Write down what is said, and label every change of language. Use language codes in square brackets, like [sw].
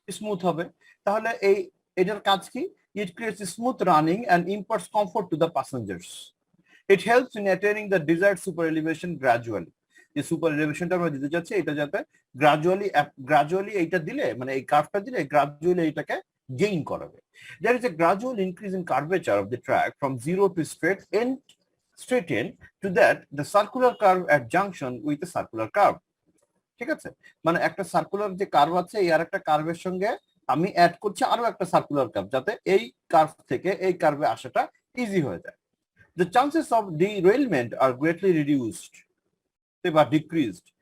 [bn] Smooth হবে। তাহলে এটার কাজ কি? [en] It creates smooth running and imparts comfort to the passengers. It helps in attaining the desired super elevation gradually. [bn] যে super এলিভেশনটা আমরা দিতে যাচ্ছি, এটা যাতে গ্রাজুয়ালি এইটা দিলে, মানে এই কার্ভটা দিলে গ্রাজুয়ালি এইটাকে গেইন করাবে। [en] There is a gradual increase in curvature of the track from 0 to straight end to that the circular curve at junction with a circular curve. [bn] ঠিক আছে, মানে একটা সার্কুলার যে কার্ভ আছে, এই আর একটা কার্ভের সঙ্গে আমি অ্যাড করছি আরো একটা সার্কুলার কার্ভ, যাতে এই কার্ভ থেকে এই কার্ভে আসাটা ইজি হয়ে যায়। [en] The chances of derailment are greatly reduced [bn] বা [en] decreased.